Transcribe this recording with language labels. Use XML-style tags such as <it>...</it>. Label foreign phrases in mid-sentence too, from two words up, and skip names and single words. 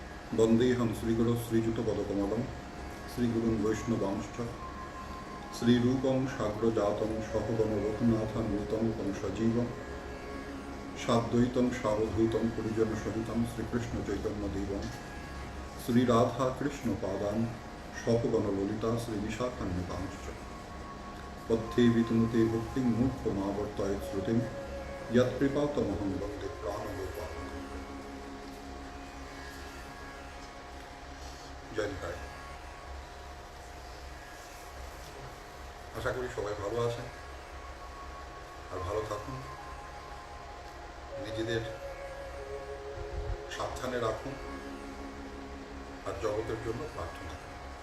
<sa>वन्देऽहं श्रीगुरो श्रीयुतपदकमलं श्रीगुरुं वैष्णवांश्च श्रीरूपं साग्रजातं सहगण रघुनाथान्वितं तं सजीवं साद्वैतं सावधूतं परिजनसहितं श्रीकृष्णचैतन्यदेवं श्रीराधाकृष्णपादान् सहगण ललिता श्रीविशाखान्वितांश्च पथ्ये वितनुते भक्तिं मूर्खमावर्तयेत् श्रुतिं यत्कृपातमहं वन्दे प्राणलोकात्। जय निताई।</sa> <bn>আশা করি সবাই ভালো आছেন আর ভালো থাকুন, নিজেদের সাবধানে রাখুন আর জগতের জন্য প্রার্থনা করুন।</bn>